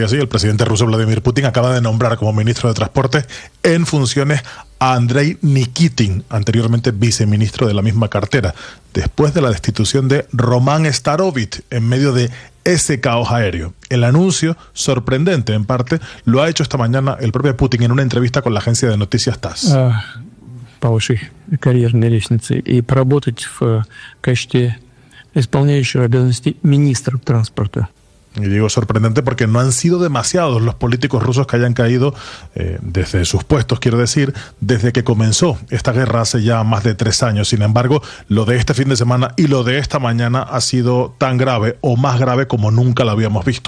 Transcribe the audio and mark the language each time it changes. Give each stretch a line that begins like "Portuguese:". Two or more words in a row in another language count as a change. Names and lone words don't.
Spanish: Sí, el presidente ruso Vladimir Putin acaba de nombrar como ministro de Transporte en funciones a Andrei Nikitin, anteriormente viceministro de la misma cartera, después de la destitución de Roman Starovich en medio de ese caos aéreo. El anuncio, sorprendente en parte, lo ha hecho esta mañana el propio Putin en una entrevista con la agencia de noticias TASS.
Russian: По вашей карьерной лестнице и поработать в качестве исполняющего обязанности министра транспорта.
Spanish: Y digo sorprendente porque no han sido demasiados los políticos rusos que hayan caído desde sus puestos, quiero decir, desde que comenzó esta guerra hace ya más de 3 años. Sin embargo, lo de este fin de semana y lo de esta mañana ha sido tan grave o más grave como nunca lo habíamos visto.